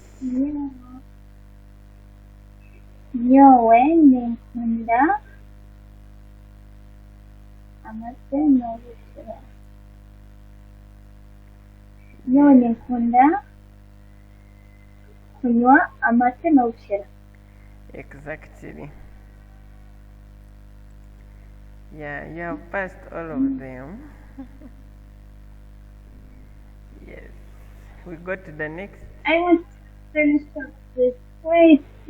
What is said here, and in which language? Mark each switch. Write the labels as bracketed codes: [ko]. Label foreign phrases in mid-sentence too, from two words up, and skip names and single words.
[nyn] Nyowe ninkunda amase n'obushera. Nyowe ninkunda kunywa amase n'obushera. [en] Exactly. Yeah, you have passed all of them. Yes. We go to the next. I want to finish up this. Wait.